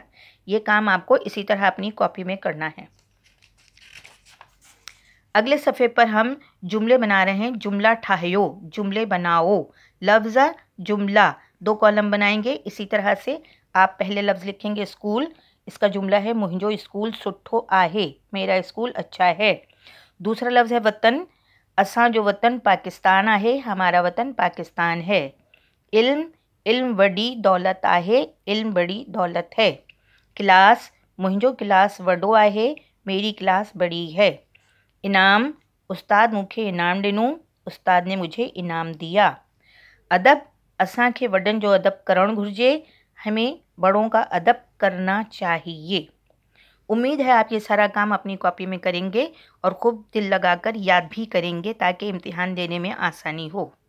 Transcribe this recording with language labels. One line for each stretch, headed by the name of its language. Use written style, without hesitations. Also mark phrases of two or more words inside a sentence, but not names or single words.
Urdu: یہ کام آپ کو اسی طرح اپنی کاپی میں کرنا ہے۔ اگلے صفحے پر ہم جملے بنا رہے ہیں.
Sindhi: जुमला ठाहियो,
Urdu: جملے بناؤ۔ لفظ جملہ، 2 کالم بنائیں گے. اسی طرح سے آپ پہلے لفظ لکھیں گے اسکول، اس کا جملہ ہے
Sindhi: मुंहिंजो स्कूल सुठो आहे,
Urdu: میرا اسکول اچھا ہے. دوسرا لفظ ہے وطن,
Sindhi: असां जो वतन पाकिस्तान आहे,
Urdu: ہمارا وطن پاکستان ہے.
Sindhi: इल्म, इल्म वॾी दौलत आहे,
Urdu: علم بڑی دولت ہے.
Sindhi: क्लास, मुंहिंजो क्लास वॾो आहे,
Urdu: میری کلاس بڑی ہے.
Sindhi: इनाम, उस्ताद मूंखे इनाम ॾिनो,
Urdu: استاد نے مجھے انعام دیا.
Sindhi: अदब, असांखे वॾनि जो अदब करणु घुरिजे,
Urdu: ہمیں بڑوں کا ادب کرنا چاہیے. امید ہے آپ یہ سارا کام اپنی کاپی میں کریں گے اور خوب دل لگا کر یاد بھی کریں گے تاکہ امتحان دینے میں آسانی ہو.